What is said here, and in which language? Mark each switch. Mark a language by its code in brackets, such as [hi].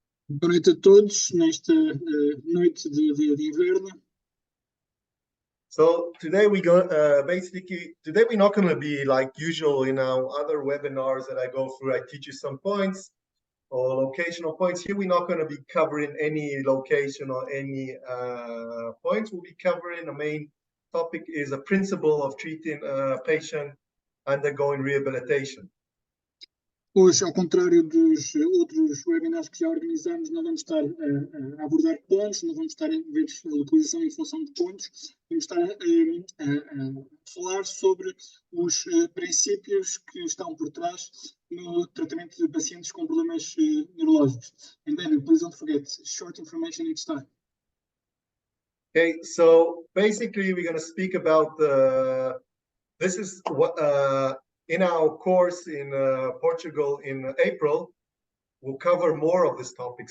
[pt] Boa noite a todos nesta noite de inverno. [en] So today today we're not going to be like usual in our other webinars that I go through. I teach you some points or locational points. Here we're not going to be covering any location or any points. We'll be covering the main topic is a principle of treating a patient undergoing rehabilitation. [pt] Hoje, ao contrário dos outros webinars que já organizamos, não vamos estar a abordar pontos, não vamos estar a ver a localização e função de pontos, vamos estar a falar sobre os princípios que estão por trás no tratamento de pacientes com problemas neurológicos. [en] And then, please don't forget, short information each time. Okay, so basically we're going to speak about this is what in our course in Portugal in April, we'll cover more of this topic.